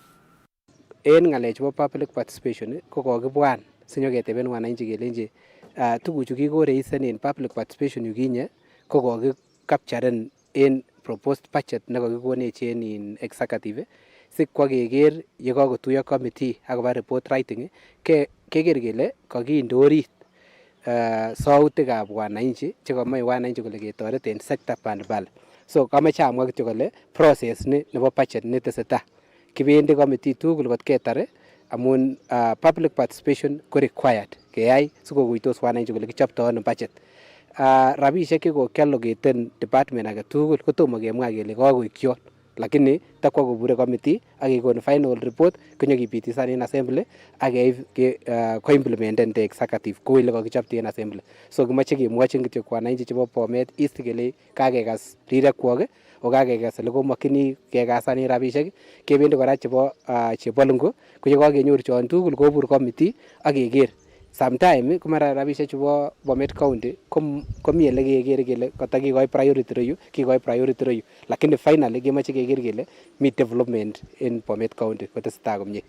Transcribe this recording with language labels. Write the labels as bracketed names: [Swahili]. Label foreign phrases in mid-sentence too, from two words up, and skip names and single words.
[Kalenjin] En ng'alek chebo [English] public participation [Kalenjin] ko kokibwan sinyoketeben wananchi kelenji tuguchu kikoreisen en [English] public participation [Kalenjin] yukinye ko kokikapcharen en [English] proposed budget [Kalenjin] nekokikonech en executive sikwa keker yekakotuyo committee akoba [English] report writing [Kalenjin] keker kele kakinde orit sautikab wananchi chekomoe wananchi kole ketoret en sector mbalimbali. So kamoche amwa kityo kole process ni nebo budget netesetai kibendi committee tugul kot ketare amun [English] public participation [Kalenjin] ko required keyai sikokuitos wananchi kole kichopto ano budget. Rabishek chekokiallocate department age tugul kotomo kemwa kele kakoik yon, lakini takwa kobure committee ak kekon [English] final report [Kalenjin] konyokipitisan en assembly ak ko-implementen [English] the executive [Kalenjin] kou ile kakichopto en assembly. So kimoche kemwochin kityo wananchi chebo Bomet East kele kakekas rirekwok okakekas ole komokyini kekasan rabishek kebendi kora chebo Chebolungu ko yekakenyor chon tugul kobur committee ak keker sometime ko mara rabishek chebo Bomet County komi ele kekere kele katakikoi priority reyu kikoi priority reyu, lakini finally kemoche keker kele mi development en Bomet County kotesetai komie.